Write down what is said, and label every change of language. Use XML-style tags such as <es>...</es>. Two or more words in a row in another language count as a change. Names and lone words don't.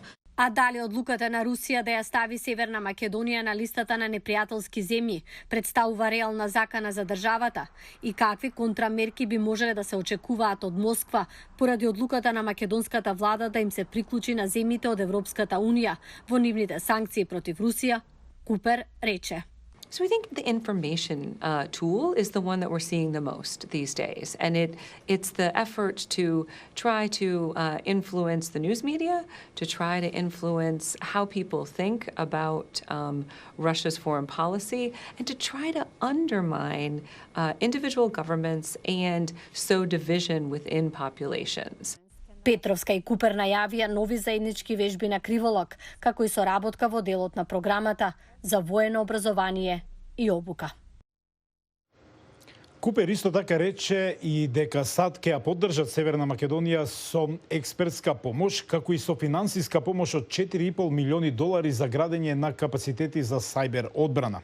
<mk>А дали одлуката на Русија да ја стави Северна Македонија на листата на непријателски земји представува реална закана за државата и какви контрамерки би можеле да се очекуваат од Москва поради одлуката на македонската влада да им се приклучи на земјите од Европската Унија во нивните санкции против Русија, Купер рече.</mk> <en>So we think the information tool is the one that we're seeing the most these days, and it's the effort to try to influence the news media, to try to influence how people think about Russia's foreign policy, and to try to undermine individual governments and sow division within populations.</en> <mk>Петровска и Купер најавија нови заеднички вежби на криволак, како и соработка во делот на програмата за воено образование и обука. Купер исто така рече и дека САД ќе ја поддржат Северна Македонија со експертска помош, како и со финансиска помош од $4,5 милиони за градење на капацитети за сајбер одбрана.</mk>